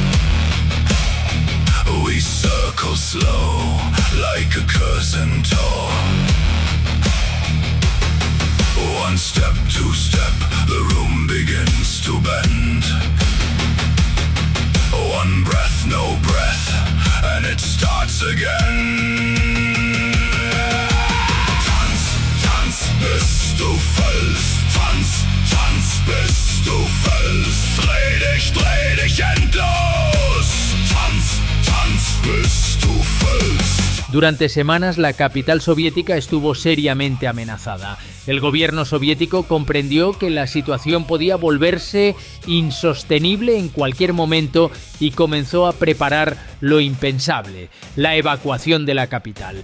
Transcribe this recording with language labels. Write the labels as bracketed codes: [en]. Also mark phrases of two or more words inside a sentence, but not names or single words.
[en] We circle slow, like a curtain toe. One step, two step, the room begins to bend. One breath, no breath, and it starts again. [de] Tanz, tanz, bis du fällst. Tanz, tanz, bis du fällst. Dreh dich endlos. Tanz, tanz, bis du fällst. [es] Durante semanas la capital soviética estuvo seriamente amenazada. El gobierno soviético comprendió que la situación podía volverse insostenible en cualquier momento y comenzó a preparar lo impensable, la evacuación de la capital.